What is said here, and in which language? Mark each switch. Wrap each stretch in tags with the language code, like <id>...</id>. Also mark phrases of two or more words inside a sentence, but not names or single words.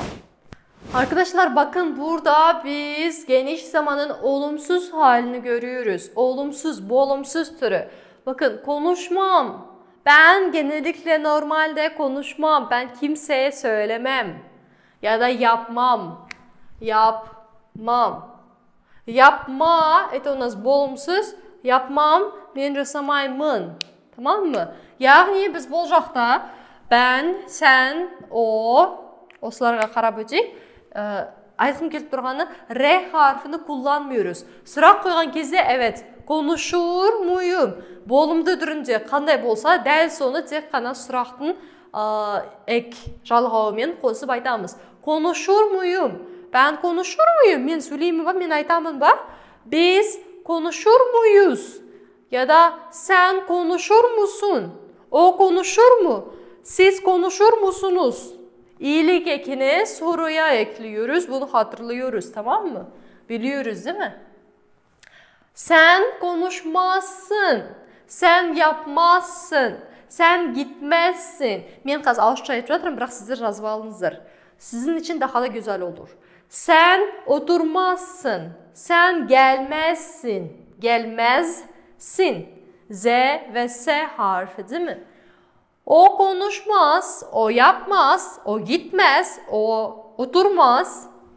<tr>Arkadaşlar bakın burada biz geniş zamanın olumsuz halini görüyoruz. Olumsuz, bu olumsuz türü. Bakın konuşmam. Ben genellikle normalde konuşmam. Ben kimseye söylemem. Ya da yapmam. Yapmam. Yapma,</tr> <ru>это у нас olumsuz.</ru> <tr>Yapmam,</tr> <kk>men жасамаймын.</kk> <tr>Tamam mı? Yani biz</tr> <kk>бұл жақта</kk> <tr>ben, sen,</tr> <kk>osılarga қарап өтейік. Айтқым келіп тұрғаны</kk> <tr>R harfini kullanmıyoruz.</tr> <kk>Сұрақ қойған кезде</kk> <tr>evet, konuşur muyum?</tr> <kk>Болымды түрінде қандай болса, дәл соны тек қана сұрақтың ek жалғауымен қосып айтамыз.</kk> <tr>Konuşur muyum? Ben konuşur muyum? Men söyleyeyim mi?</tr> <kk>Men aytamın ba?</kk> <tr>Biz konuşur muyuz? Ya da sen konuşur musun? O konuşur mu? Siz konuşur musunuz? İyilik ekini soruya ekliyoruz. Bunu hatırlıyoruz, tamam mı? Biliyoruz değil mi? Sen konuşmazsın. Sen yapmazsın. Sen gitmezsin.</tr> <kk>Men қазір ауызша айтып жатырмын, бірақ сіздер жазып алыңыздар.</kk> <tr>Sizin için daha da güzel olur. Sen oturmazsın. Sen gelmezsin. Gelmezsin. Z ve S harfi değil mi? O konuşmaz, o yapmaz, o gitmez, o oturmaz.</tr>